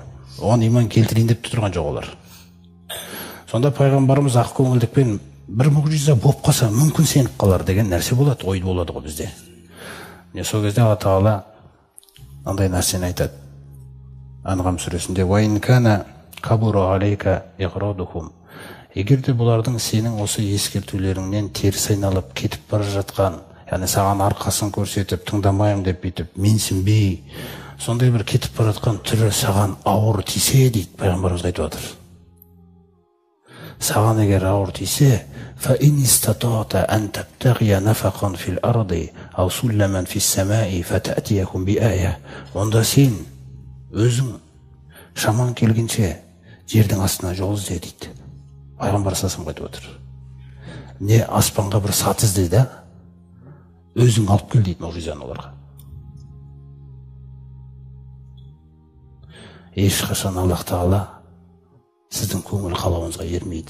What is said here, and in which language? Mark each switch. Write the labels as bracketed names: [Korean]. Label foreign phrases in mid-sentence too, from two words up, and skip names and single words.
[Kazakh] Оған иман келтірейін деп тұрған жоқ олар. Сонда пайғамбарымыз ақ көңілдікпен бір мұжиза болып қалса, мүмкін сеніп қалар деген нәрсе болады, ой болады ғой бізде. Сол кезде Алла Тағала андай нәрсені айтады. Анғам сүресінде: [Arabic] "وَإِنْ كَانَ كَبُرَ عَلَيْكَ إِعْرَاضُهُمْ". [Kazakh] Егер де бұлардың сенің осы ескертулеріңнен теріс айналып кетіп бара жатқан, яғни саған арқасын көрсетіп, тыңдамайым деп бүйтіп, менсінбей, сондай бір кетіп бара жатқан түрі саған ауыр тисе дейді, пайғамбарымыз айтып жатыр. Саған егер ауыр тисе, [Arabic] فَإِنِ اسْتَطَعْتَ أَنْ تَبْتَغِيَ نَفَقًا فِي الْأَرْضِ أَوْ سُلَّمًا فِي السَّمَاءِ فَتَأْتِيَكُمْ بِآيَةٍ. [Kazakh] Онда сен өзің шаман келгенше жердің астына жол ізде дейді. Пайғамбар сасым айтып отыр. Не аспанға бір сат ізде да, өзің алып кел дейді мұжизаны оларға. Ешқашан Аллах Тағала сіздің көңіл қалауыңызға ермейді.